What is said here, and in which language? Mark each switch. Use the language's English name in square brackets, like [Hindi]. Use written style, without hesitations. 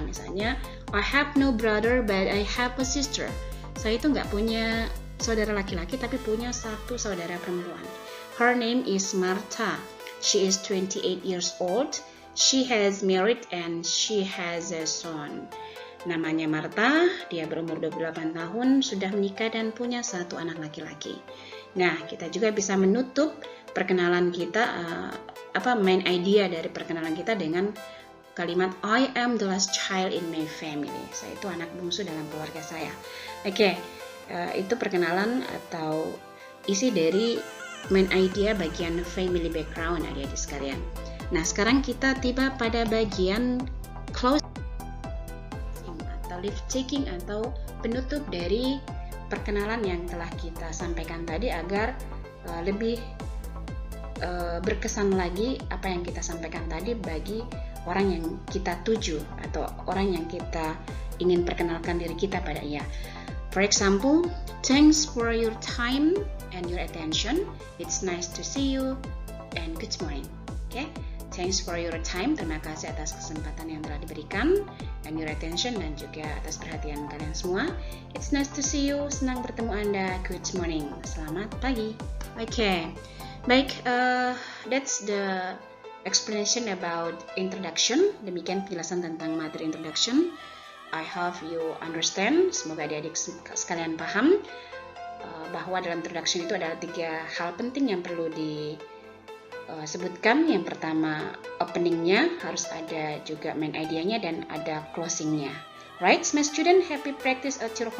[Indonesian] Misalnya, [English] I have no brother but I have a sister. [Indonesian] Saya itu nggak punya saudara laki-laki tapi punya satu saudara perempuan. [English] Her name is Martha. She is 28 years old. She has married and she has a son. [Indonesian] Namanya Martha, dia berumur 28 tahun, sudah menikah dan punya satu anak laki-laki. Nah, kita juga bisa menutup perkenalan kita, main idea dari perkenalan kita dengan kalimat [English] I am the last child in my family. [Indonesian] Saya itu anak bungsu dalam keluarga saya. Oke, itu perkenalan atau isi dari main idea bagian family background adik-adik sekalian. Nah, sekarang kita tiba pada bagian closing atau lift taking atau penutup dari perkenalan yang telah kita sampaikan tadi agar lebih berkesan lagi apa yang kita sampaikan tadi bagi orang yang kita tuju atau orang yang kita ingin perkenalkan diri kita pada ia. [English] For example, thanks for your time and your attention. It's nice to see you and good morning. Okay? Thanks for your time. [Indonesian] Terima kasih atas kesempatan yang telah diberikan [English] and your attention [Indonesian] dan juga atas perhatian kalian semua. [English] It's nice to see you. [Indonesian] Senang bertemu Anda. [English] Good morning. [Indonesian] Selamat pagi. [English] Okay. [Indonesian] Baik, [English] that's the explanation about introduction. [Indonesian] Demikian penjelasan tentang materi introduction. [English] I hope you understand. [Indonesian] Semoga adik-adik sekalian paham bahwa dalam introduction itu ada 3 hal penting yang perlu disebutkan. Yang pertama, openingnya harus ada, juga main idea-nya dan ada closing-nya. [English] Right, my student, happy practice at your home. Thank you for your attention and see you next time. Assalamualaikum.